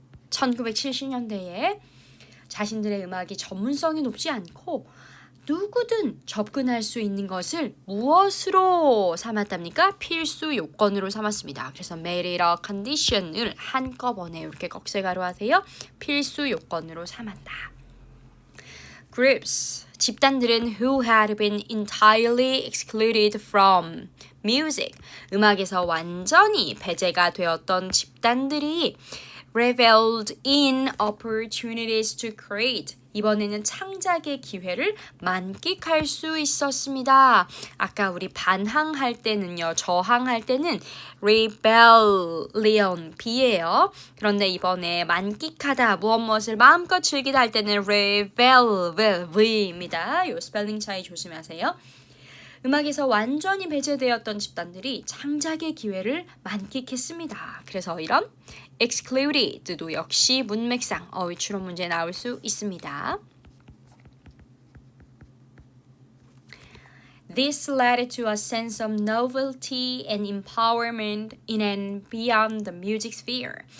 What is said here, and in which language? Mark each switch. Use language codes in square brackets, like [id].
[ko] 1970년대에 자신들의 음악이 전문성이 높지 않고 누구든 접근할 수 있는 것을 무엇으로 삼았답니까? 필수 요건으로 삼았습니다. 그래서 [en] made it a condition [ko] 을 한꺼번에 이렇게 꺽쇠가로 하세요. 필수 요건으로 삼았다. [en] Groups, 집단들은 who had been entirely excluded from music, [ko] 음악에서 완전히 배제가 되었던 집단들이 [en] reveled in opportunities to create, [ko] 이번에는 창작의 기회를 만끽할 수 있었습니다. 아까 우리 반항할 때는요, 저항할 때는 rebellion, B예요. 그런데 이번에 만끽하다, 무엇을 마음껏 즐기다 할 때는 rebel, V입니다. 요 스펠링 차이 조심하세요. 음악에서 완전히 배제되었던 집단들이 창작의 기회를 만끽했습니다. 그래서 이런 excluded도 역시 문맥상 어휘 추론 문제에 나올 수 있습니다. [en] This led to a sense of novelty and empowerment in and beyond the music sphere.